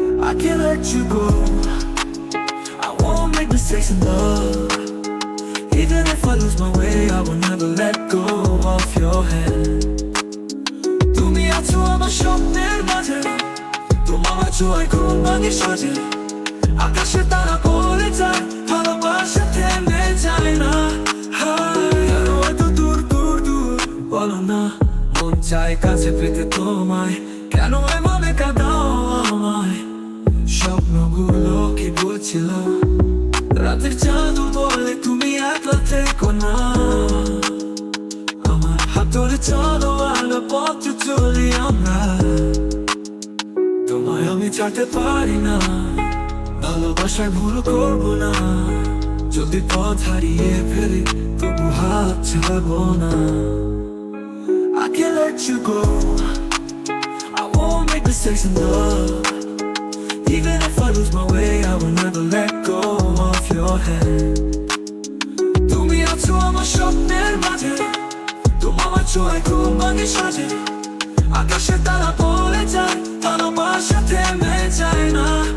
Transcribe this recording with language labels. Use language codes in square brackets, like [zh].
[en] I can't let you go, I won't make mistakes in love. Even if I lose my way, I will never let go of your hand. [bn] তুমি আছো আমার স্বপ্নের মাঝে, তোমার ছোঁয়ায় ঘুম ভাঙে সাজে, আকাশে তারা বলে যায়, ভালোবাসা থেমে যায় না। হয়তো দূর দূর দূর বলো না, মন চায় কাছে পেতে তোমায়, কেন এভাবে কাঁদাও আমায়? স্বপ্নগুলো কি বলছিল, রাতের জাদু বলে তুমি একলা থেকো না। আমার হাত ধরে চলো আলো পথে চলি আমরা। তোমায় আমি ছাড়তে পারি না, ভালোবাসার ভুল করবো না। যদি পথ হারিয়ে ফেলি তবু হাত ছাড়বো না। [en] I can't let you go, I won't make mistakes in love. Even if I lose my way, I will never let go of your hand. [bn] তুমি আছো আমার স্বপ্নের মাঝে, তোমার ছোঁয়ায় ঘুম ভাঙে সাজে, আকাশে তারা বলে যায়, ভালোবাসা থেমে যায় না।